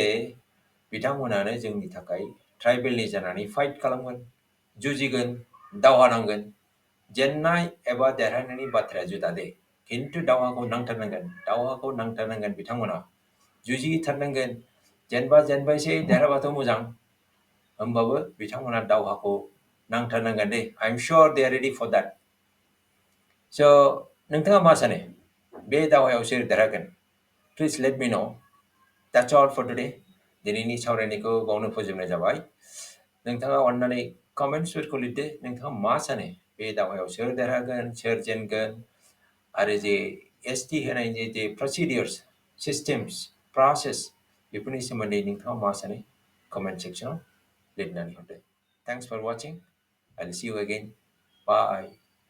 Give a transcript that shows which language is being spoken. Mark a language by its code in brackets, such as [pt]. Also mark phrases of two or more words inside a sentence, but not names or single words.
[brx] बिथांमोनानो जोंनि थाखाय ट्राइबेलनि जानानै फाइट खालामगोन जुजिगोन दावहा नांगोन जेननाय एबा देरहानायनि बाथ्राया जुदा दे किन्तु दावहाखौ नांथारनांगोन बिथांमोना जुजिथारनांगोन जेनबायसै देरहाबाथ' मोजां होमबाबो बिथांमोना दावहाखौ नांथारनांगोन दे [en] I am sure they are ready for that [brx] स' नोंथाङा मा सानो बे दावहायाव सोर देरहागोन [en] please let me know that's all for today [brx] दिनैनि सावरायनायखौ बावनो फोजोबनाय जाबाय नोंथाङा अन्नानै कमेन्ट्सफोरखौ लिरदो नोंथाङा मा सानो बे दावहायाव सोर देरहागोन सोर जेनगोन आरो जे ST होनायनि जे [en] procedures systems process [brx] बेफोरनि सोमोन्दै नोंथाङा मा सानो कमेन्ट सेक्सनाव लिरनानै हरदो [en] thanks for watching I will see you again bye